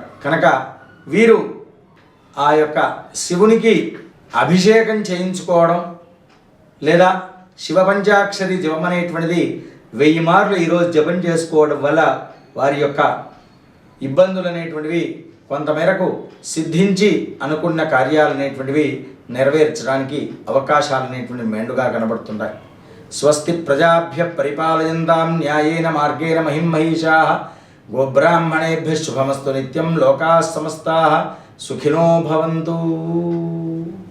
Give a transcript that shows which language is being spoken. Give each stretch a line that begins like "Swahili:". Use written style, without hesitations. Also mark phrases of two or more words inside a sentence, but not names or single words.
Telugu: కనుక వీరు ఆ యొక్క శివునికి అభిషేకం చేయించుకోవడం లేదా శివపంచాక్షరి జపం అనేటువంటిది 1000 మార్లు ఈరోజు జపం చేసుకోవడం వల్ల వారి యొక్క ఇబ్బందులు అనేటువంటివి కొంతమేరకు సిద్ధించి అనుకున్న కార్యాలు అనేటువంటివి నెరవేర్చడానికి అవకాశాలు అనేటువంటివి మెండుగా కనబడుతుంటాయి.
Sanskrit: స్వస్తి ప్రజాభ్య పరిపాలయంతాం న్యాయేన మార్గేణ మహిమహీషాః గోబ్రాహ్మణేభ్య శుభమస్తు నిత్యం లోకాః సమస్తాః సుఖినో భవంతు.